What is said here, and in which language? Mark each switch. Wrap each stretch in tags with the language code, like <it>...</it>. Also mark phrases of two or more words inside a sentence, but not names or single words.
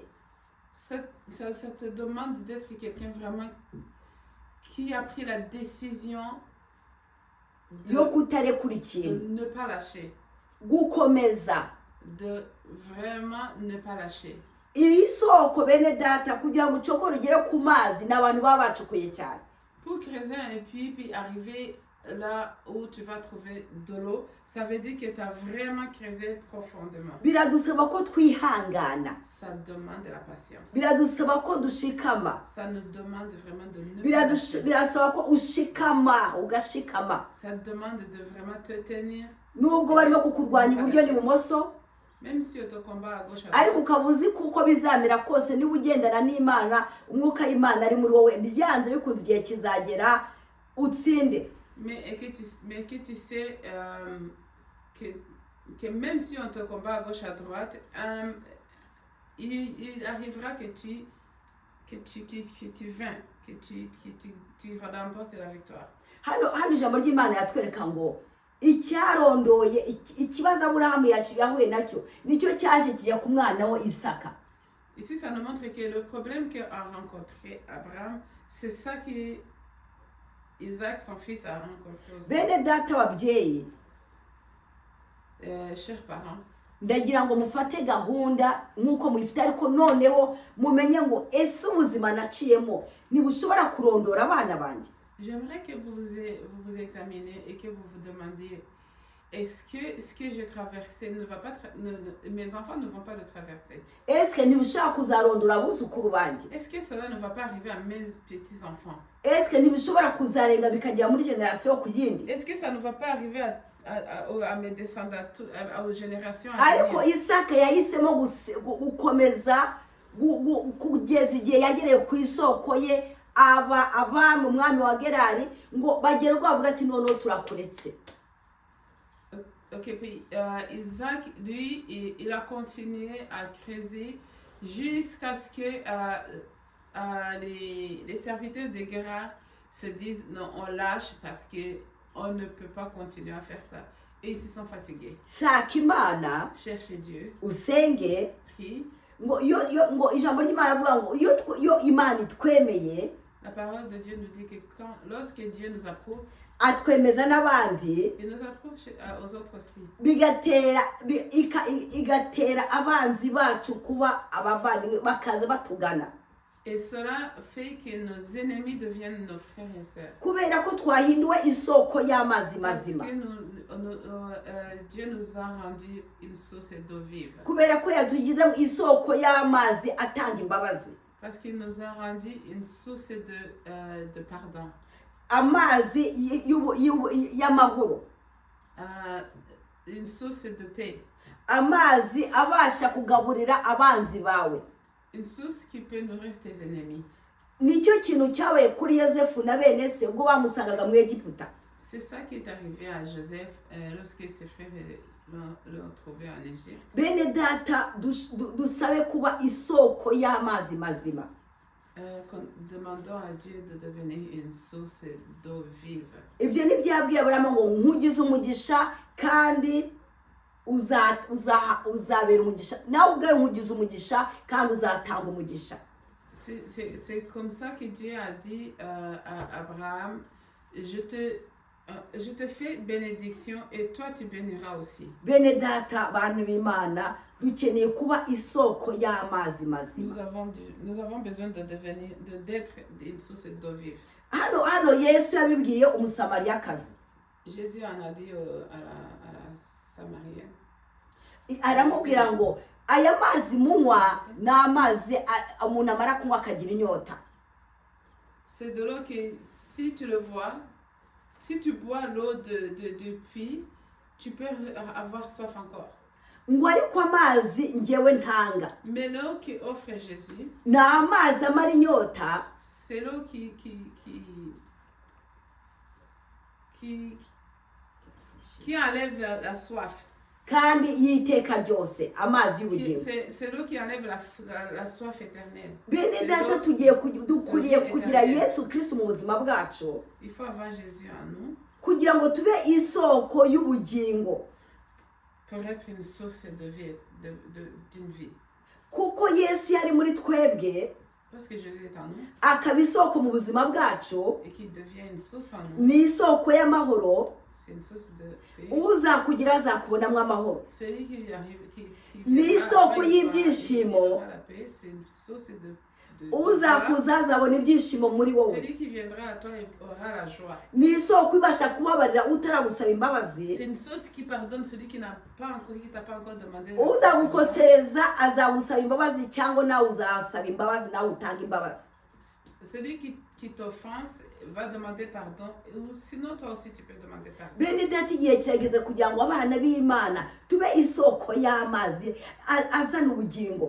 <fr>Ça te demande d'être quelqu'un vraiment qui a pris la décision</fr> <rw>yo kutarekura ikintu,</rw> <fr>de ne pas lâcher.</fr> <rw>gukomeza.</rw> <fr>De vraiment ne pas lâcher.</fr> <rw>Iri soko bene data kugira ngo ucokore ugere ku mazi n'abantu baba bacukuye cyane.</rw> <fr>Pour creuser un puits puis arriver là où tu vas trouver de l'eau, ça veut dire que tu as vraiment creusé profondément.</fr> <rw>Biradusaba ko twihangana.</rw> <fr>Ça demande de la patience.</fr> <rw>Biradusaba ko dushikama.</rw> <fr>Ça nous demande vraiment de ne pas lâcher.</fr> <rw>Birasaba ko ushikama, ugashikama.</rw> <fr>Ça te demande de vraiment te tenir.</fr> <rw>Nubwo barimo kukurwanya iburyo n'ibumoso,</rw> <fr>même si on te combat à gauche à</fr> <rw>ariko</rw> <fr>droite.</fr> <rw>ukaba uzi kuko bizamera kose niba ugendana n'Imana, umwuka w'Imana ari muri wowe, byanze bikunze igihe kizagera utsinde.</rw> <fr>Mais que tu sais que même si on te combat à gauche à droite, il arrivera que tu vins, que tu remportes la victoire.</fr> <rw>Hano ijambo ry'Imana yatwereka ngo icyarondoye ikibazo Aburahamu yahuye nacyo nicyo cyaje kijya ku mwana we Isaka.</rw> <fr>Ici, ça nous montre que le problème qu'a rencontré Abraham, c'est ça que Isaac, son fils, a rencontré aussi.</fr> <rw>Bene data babyeyi,</rw> <fr>Chers parents,</fr> <rw>ndagira ngo mufate gahunda nk'uko muyifite, ariko noneho mumenye ngo ese ubuzima naciyemo ntibushobora kurondora abana banjye.</rw> <fr>j'aimerais que vous examinez et que vous vous demandiez, est-ce que ce que j'ai traversé ne va pas mes enfants ne vont pas le traverser?</fr> <rw>Eske ntibishobora kuzarondora abuzukuru banjye?</rw> <fr>Est-ce que cela ne va pas arriver à mes petits enfants?</fr> <rw>Eske ntibishobora kuzarenga bikagera muri generation ku yindi?</rw> <fr>Est-ce que ça ne va pas arriver à mes descendants, aux générations à</fr> <rw>Ariko</rw> <fr>venir?</fr> <rw>Isaka yahisemo gukomeza kugeza igihe yagereye ku isoko ye, abami umwami wa Gerari ngo bagere ubwo bavuga ati noneho turakuretse.</rw> <fr>Ok, puis Isaac, lui, il a continué à creuser jusqu'à ce que les serviteurs de Guérard se disent non, on lâche parce qu'on ne peut pas continuer à faire ça. Et ils se sont fatigués.</fr> <rw>Shaka Imana,</rw> <fr>Cherchez Dieu,</fr> <rw>usenge,</rw> <fr>prie,</fr> <rw>ngo ijambo ry'Imana avuga ngo iyo Imana itwemeye,</rw> <fr>la parole de Dieu nous dit que lorsque Dieu nous approuve,</fr> <rw>atwemeza n'abandi,</rw> <fr>il nous approuve aux autres aussi.</fr> <rw>igatera abanzi bacu kuba abavandimwe bakaza batugana.</rw> <fr>Et cela fait que nos ennemis deviennent nos frères et sœurs.</fr> <rw>Kubera ko twahinduwe isoko y'amazi</rw> <fr>Parce</fr> <rw>mazima.</rw> <fr>que Dieu nous a rendu une source d'eau vive.</fr> <rw>Kubera ko yatugize isoko y'amazi atanga imbabazi.</rw> <fr>Parce qu'il nous a rendu une source de pardon.</fr> <rw>Amazi y'amahoro.</rw> <fr>Une source de paix.</fr> <rw>Amazi abasha kugaburira abanzi bawe.</rw> <fr>Une source qui peut nourrir tes ennemis.</fr> <rw>Nicyo kintu cyabaye kuri Yosefu na bene se ubwo bamusangaga mu Egiputa.</rw> <fr>C'est ça qui est arrivé à Joseph lorsque ses frères l'ont trouvé en Égypte.</fr> <rw>Bene data dusabe kuba isoko y'amazi mazima.</rw> <fr>Demandons à Dieu de devenir une source d'eau vive.</fr> <rw>Ibyo ni byabwiye Aburahamu ngo nkugize umugisha kandi uzabera umugisha, nawe ubwawe nkugize umugisha kandi uzatanga umugisha.</rw> <fr>C'est comme ça que Dieu a dit à Abraham, je te fais bénédiction et toi tu béniras aussi.</fr> <rw>Bene data bantu b'Imana dukeneye kuba isoko y'amazi mazima.</rw> <fr>Nous avons besoin d'être une source d'eau vive.</fr> <rw>Hano Yesu yabibwiye umusamariyakazi.</rw> <fr>Jésus en a dit à la Samarienne.</fr> <rw>Aramubwira ngo aya mazi munywa ni amazi umuntu amara kunywa akagira inyota.</rw> <fr>C'est de l'eau que si tu le vois, si tu bois l'eau du puits, tu peux avoir soif encore.</fr> <rw>Ngo ariko amazi njyewe ntanga.</rw> <fr>Mais l'eau qu'offre Jésus,</fr> <rw>ni amazi amara inyota.</rw> <fr>C'est l'eau qui enlève la soif.</fr> <rw>Kandi yiteka ryose amazi y'ubugingo.</rw> <fr>C'est l'eau qui enlève la soif éternelle.</fr> <rw>Bene data dukwiriye kugira Yesu Kristo mu buzima bwacu.</rw> <fr>Il faut avoir Jésus en nous.</fr> <rw>Kugira ngo tube isoko y'ubugingo.</rw> <fr>Pour être une source de vie, d'une vie.</fr> <rw>Kuko Yesu yari muri twebwe.</rw> <fr>Parce que Jésus est en nous.</fr> <rw>Akaba isoko mu buzima bwacu.</rw> <fr>Et qu'il devient une source en nous.</fr> <rw>Ni isoko y'amahoro.</rw> <fr>C'est une source de paix.</fr> <rw>Uzakugira azakubonamo amahoro.</rw> <fr>Celui qui arrive,</fr> <rw>ni isoko y'ibyishimo.</rw> <fr>C'est une source de</fr> <rw>uzakuza azabona ibyishimo muri wowe.</rw> <fr>Celui qui viendra à toi aura la joie.</fr> <rw>Ni isoko ibasha kubabarira utaragusaba imbabazi.</rw> <fr>C'est une source qui pardonne celui qui n'a pas encore, qui t'a pas encore demandé.</fr> <rw>Uzagukosereza azagusaba imbabazi cyangwa nawe uzasaba imbabazi nawe utanga imbabazi.</rw> <fr>Celui qui t'offense va demander pardon, ou sinon toi aussi tu peux demander pardon.</fr> <rw>Bene data igihe kirageze kugira ngo abana b'Imana tube isoko y'amazi azana ubugingo.</rw>